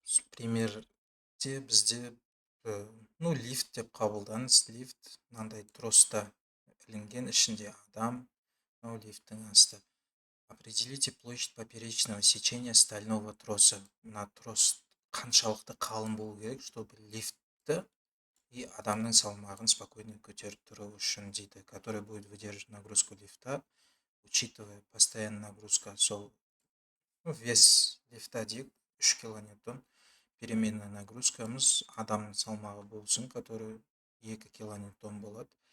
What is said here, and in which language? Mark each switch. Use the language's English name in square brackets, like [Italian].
[Kazakh] примерде бізде [Russian] ну [Kazakh] лифт деп қабылдаңыз. Лифт мынандай троста ілінген, ішінде адам, мынау лифттің асты. [Russian] Определите площадь поперечного сечения стального троса. [Kazakh] Мына трос қаншалықты қалың болу керек, [Russian] чтобы [Kazakh] лифтті [Russian] и [Kazakh] адамның салмағын [Russian] спокойно [Kazakh] көтеріп тұру үшін дейді, [Russian] который будет выдерживать нагрузку лифта, учитывая постоянную нагрузка. [Kazakh] Сол [Russian] вес лифта [Kazakh] дейік 3 килонewton, переменная нагрузкамыз адамның салмағы болсын, [Russian] который [Kazakh] 2 килонewton болады.